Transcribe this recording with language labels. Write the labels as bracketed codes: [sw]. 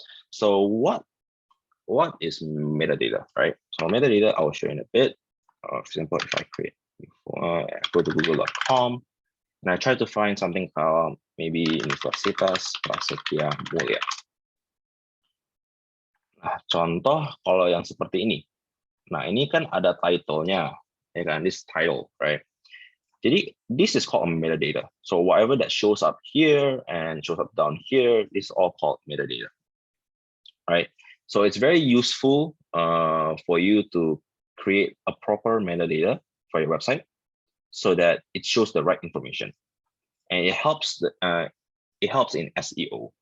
[en] So what is metadata, right? So metadata, I'll show you in a bit. For example, if I go to google.com and I try to find something called maybe Universitas Prasetya. [id] Nah, contoh kalau yang seperti ini. Nah, ini kan ada title-nya, ya kan? [en] This title, right? Jadi, this is called a metadata. So whatever that shows up here and shows up down here, this is all called metadata, right? So it's very useful for you to create a proper metadata for your website so that it shows the right information, and it helps in SEO.